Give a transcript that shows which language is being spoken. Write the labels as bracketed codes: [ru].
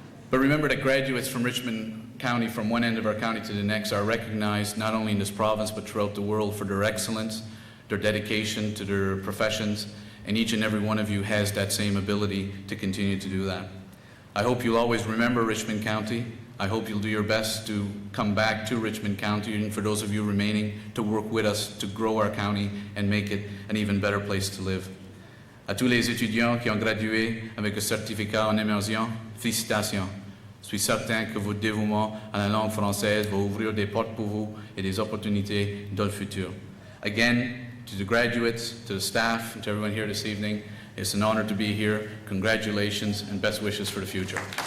[en] But remember that graduates from Richmond County, from one end of our county to the next, are recognized not only in this province but throughout the world for their excellence, their dedication to their professions, and each and every one of you has that same ability to continue to do that. I hope you'll always remember Richmond County. I hope you'll do your best to come back to Richmond County, and for those of you remaining, to work with us to grow our county and make it an even better place to live. [fr] À tous les étudiants qui ont gradué avec un certificat en immersion, félicitations. Je suis certain que votre dévouement à la langue française va ouvrir des portes pour vous et des opportunités dans le futur. [en] Again, to the graduates, to the staff, and to everyone here this evening, it's an honor to be here. Congratulations and best wishes for the future.